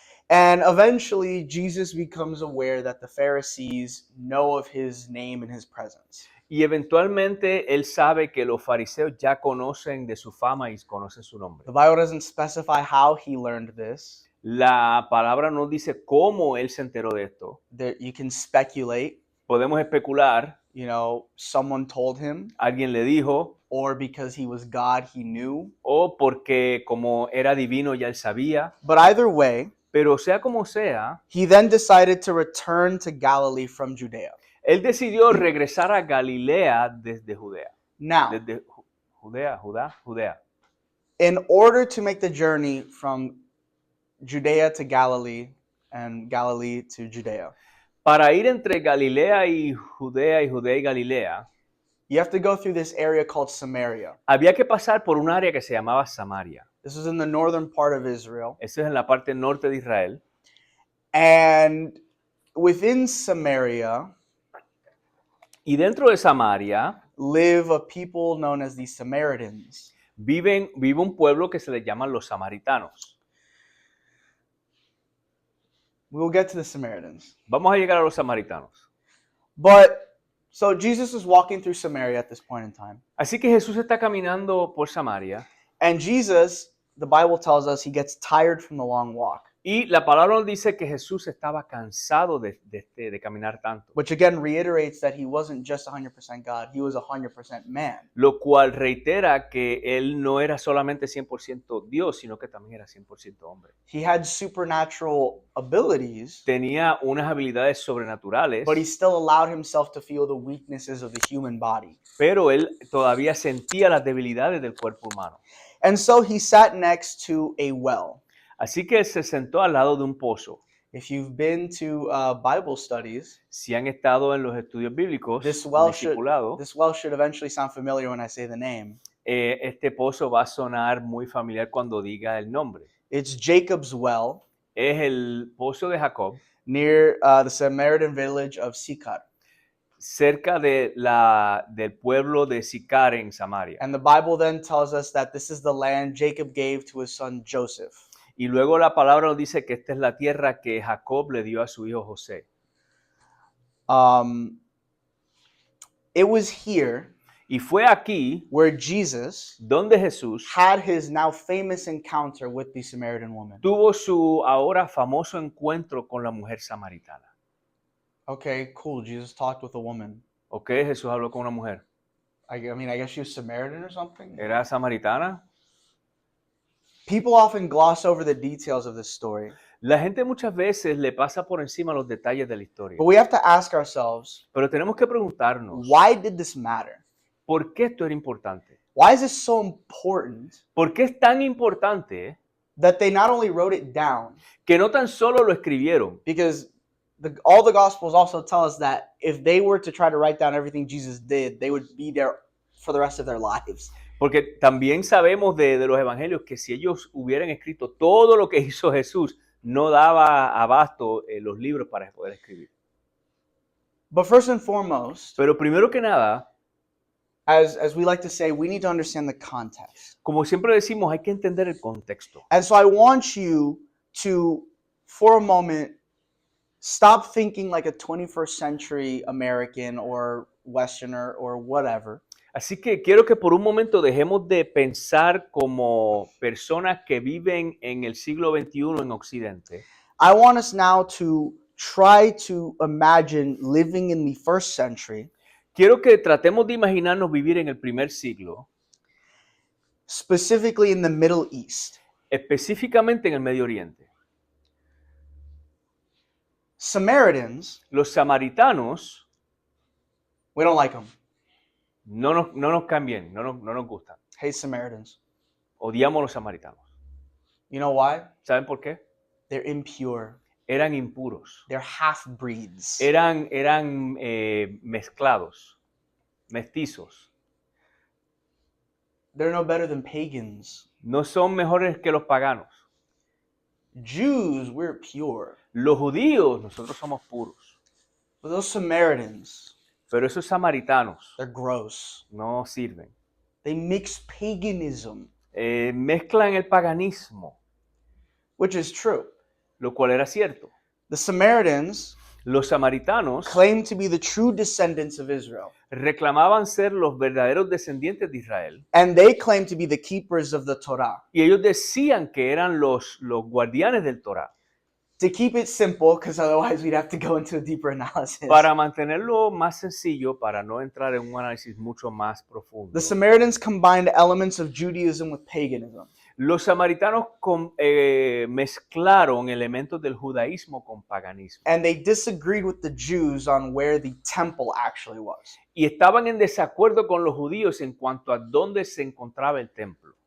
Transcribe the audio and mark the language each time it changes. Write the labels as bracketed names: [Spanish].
[English] And eventually, Jesus becomes aware that the Pharisees know of his name and his presence. [Spanish] Y eventualmente él sabe que los fariseos ya conocen de su fama y conocen su nombre. [English] The Bible doesn't specify how he learned this. [Spanish] La palabra no dice cómo él se enteró de esto. [English] You can speculate, [Spanish] Podemos especular, [English] someone told him, [Spanish] alguien le dijo, [English] or because he was God, he knew. [Spanish] o porque como era divino ya él sabía. [English] But either way, [Spanish] Pero sea como sea, [English] he then decided to return to Galilee from Judea. [Spanish] él decidió regresar a Galilea desde Judea. [English] Now, [Spanish] Desde Judea. [English] in order to make the journey from Judea to Galilee and Galilee to Judea, [Spanish] Para ir entre Galilea y Judea y Galilea, [English] you have to go through this area called Samaria. [Spanish] había que pasar por un área que se llamaba Samaria. [English] This was in the northern part of Israel. [Spanish] Eso es en la parte norte de Israel. [English] And within Samaria [Spanish] Y dentro de Samaria [English] live a people known as the Samaritans. [Spanish] vive un pueblo que se le llaman los samaritanos. [English] We will get to the Samaritans. [Spanish] Vamos a llegar a los samaritanos. [English] So Jesus is walking through Samaria at this point in time. [Spanish] Así que Jesús está caminando por Samaria [English] And Jesus, the Bible tells us, he gets tired from the long walk. [Spanish] y la palabra nos dice que Jesús estaba cansado de caminar tanto. [English] Which again reiterates that he wasn't just 100% God, he was 100% man. [Spanish] Lo cual reitera que él no era solamente 100% Dios, sino que también era 100% hombre. [English] He had supernatural abilities, [Spanish] Tenía unas habilidades sobrenaturales, [English] but he still allowed himself to feel the weaknesses of the human body. [Spanish] pero él todavía sentía las debilidades del cuerpo humano. [English] And so he sat next to a well. [Spanish] Así que se sentó al lado de un pozo. [English] If you've been to Bible studies, [Spanish] Si han estado en los estudios bíblicos, [English] this [Spanish] en [English] well [Spanish] discipulado, [English] should eventually sound familiar when I say the name. [Spanish] este pozo va a sonar muy familiar cuando diga el nombre. [English] It's Jacob's well [Spanish] Es el pozo de Jacob, [English] near the Samaritan village of Sychar. [Spanish] cerca del pueblo de Sicar en Samaria. [English] And the Bible then tells us that this is the land Jacob gave to his son Joseph. [Spanish] Y luego la palabra nos dice que esta es la tierra que Jacob le dio a su hijo José. [English] It was here [Spanish] Y fue aquí [English] where Jesus [Spanish] donde Jesús [English] had his now famous encounter with the Samaritan woman. [Spanish] tuvo su ahora famoso encuentro con la mujer samaritana. [English] Okay, cool. Jesus talked with a woman. [Spanish] ¿Ok? Jesús habló con una mujer. [English] I guess she was Samaritan or something. [Spanish] ¿Era samaritana? [English] People often gloss over the details of this story, [Spanish] La gente muchas veces le pasa por encima los detalles de la historia. [English] but we have to ask ourselves, [Spanish] Pero tenemos que preguntarnos, [English] why did this matter? [Spanish] ¿por qué esto era importante? [English] Why is this so important [Spanish] ¿Por qué es tan importante [English] that they not only wrote it down, [Spanish] que no tan solo lo escribieron? [English] because all the Gospels also tell us that if they were to try to write down everything Jesus did, they would be there for the rest of their lives. [Spanish] Porque también sabemos de los evangelios que si ellos hubieran escrito todo lo que hizo Jesús, no daba abasto los libros para poder escribir. [English] But first and foremost, [Spanish] Pero primero que nada, [English] as we like to say, we need to understand the context. [Spanish] como siempre decimos, hay que entender el contexto. [English] And so I want you to, for a moment, stop thinking like a 21st century American or Westerner or whatever. [Spanish] Así que quiero que por un momento dejemos de pensar como personas que viven en el siglo XXI en Occidente. [English] I want us now to try to imagine living in the first century, [Spanish] Quiero que tratemos de imaginarnos vivir en el primer siglo, [English] specifically in the Middle East. [Spanish] específicamente en el Medio Oriente. [English] Samaritans, [Spanish] Los samaritanos [English] we don't like them. [Spanish] no nos caen bien, no nos gustan. [English] Hate Samaritans. [Spanish] Odiamos a los samaritanos. [English] You know why? [Spanish] ¿Saben por qué? [English] They're impure. [Spanish] Eran impuros. [English] They're half-breeds. [Spanish] Eran mezclados, mestizos. [English] They're no better than pagans. [Spanish] No son mejores que los paganos. [English] Jews, we're pure. [Spanish] Los judíos, nosotros somos puros. [English] But those Samaritans, [Spanish] Pero esos samaritanos [English] they're gross. [Spanish] no sirven. [English] They mix paganism, [Spanish] Mezclan el paganismo, [English] which is true. [Spanish] lo cual era cierto. [English] The Samaritans [Spanish] Los samaritanos [English] claimed to be the true descendants of Israel. [Spanish] reclamaban ser los verdaderos descendientes de Israel [English] And they claimed to be the keepers of the Torah. [Spanish] y ellos decían que eran los guardianes del Torah. [English] To keep it simple, because otherwise we'd have to go into a deeper analysis. [Spanish] Para mantenerlo más sencillo, para no entrar en un análisis mucho más profundo, [English] The Samaritans combined elements of Judaism with paganism. [Spanish] los samaritanos mezclaron elementos del judaísmo con paganismo [English] And they disagreed with the Jews on where the temple actually was. [Spanish] y estaban en desacuerdo con los judíos en cuanto a dónde se encontraba el templo.